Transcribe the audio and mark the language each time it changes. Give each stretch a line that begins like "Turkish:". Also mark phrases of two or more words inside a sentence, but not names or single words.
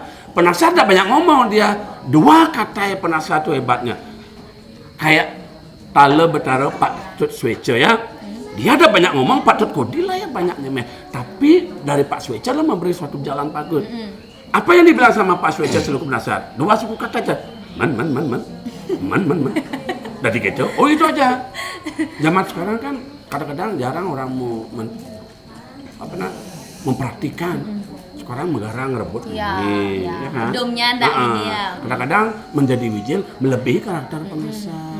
Indonesian: Penasar tak banyak ngomong dia. Dua kata yang penasar itu hebatnya. Kayak Tale Betara Pak Tut Swece ya. Dia ada banyak ngomong, Pak Tut Kodi lah ya banyaknya. Tapi dari Pak Swece lah memberi suatu jalan bagus. Apa yang dibilang sama Pak Swece selaku penasar? Dua suku kata aja. Man. Dari gitu. Oh itu aja. Zaman sekarang kan kadang-kadang jarang orang mau memperhatikan. Sekarang megarang rebut ini, ya kan? Domnya ndak ini ya. Kadang-kadang menjadi Wijil melebihi karakter penasar.